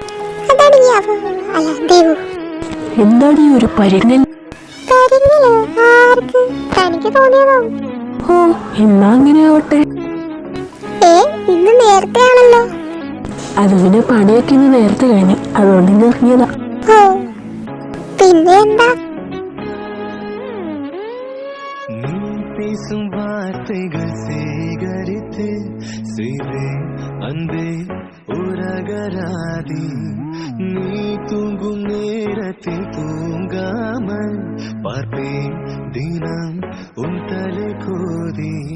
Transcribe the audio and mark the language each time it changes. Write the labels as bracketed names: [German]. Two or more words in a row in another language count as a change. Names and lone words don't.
[Malayalam] എന്താണ് ഈ ഒരു പരിങ്ങൽ? ഓ, എന്നാ അങ്ങനെ ആവട്ടെ. ഇന്ന് നേരത്തെ ആണല്ലോ. അത് പിന്നെ പണിയൊക്കെ ഇന്ന് നേരത്തെ കഴിഞ്ഞു, അതുകൊണ്ട് ഇന്ന് ഇറങ്ങിയതാ. പിന്നെ എന്താ? [Tamil] பேசும் வார்த்தைகள் சேகரித்து செய்வேன் அன்பே உரகராதி. நீ தூங்கும் நேரத்தில் தூங்காமல் பார்ப்பேன் தினம் உன் தலை கோதி.